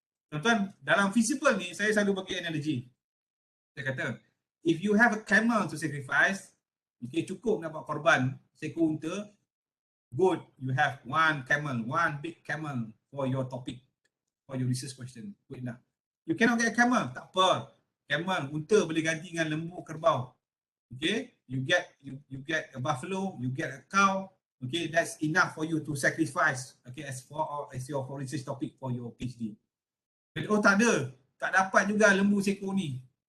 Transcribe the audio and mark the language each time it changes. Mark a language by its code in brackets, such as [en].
[ms] Tuan-tuan, dalam feasible ni, saya selalu bagi analogi. Saya kata, [en] if you have a camel to sacrifice, okay, [ms] cukup nak buat korban, seekor unta, [en] good, you have one big camel for your topic, for your research question. Good enough. You cannot get a camel, [ms] tak apa. Camel, unta boleh ganti dengan lembu, kerbau. [en] Okay, you get a buffalo, you get a cow. Okay, that's enough for you to sacrifice. Okay, as your research topic for your PhD. But, [ms] oh tak ada, tak dapat juga lembu seekor ni.